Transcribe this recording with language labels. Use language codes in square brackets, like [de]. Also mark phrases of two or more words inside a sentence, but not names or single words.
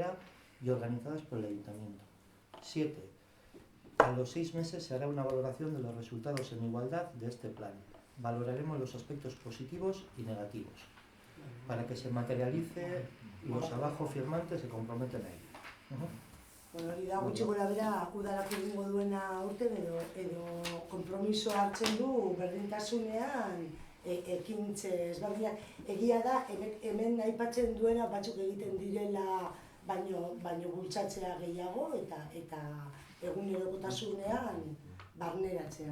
[es] y organizadas por el ayuntamiento. 7. A los 6 meses se hará una valoración de los resultados en igualdad de este plan. Valoraremos los aspectos positivos y negativos, para que se materialice y los abajo firmantes se comprometen a ello. [eu] Hori da, gutxi gora bera, udalak egingo duena aurten edo konpromiso hartzen du berdintasunean ekintze ezberdinak. Egia da, hemen aipatzen duena batzuk egiten direla baino bultzatzea gehiago eta egunerokotasunean barneratzea.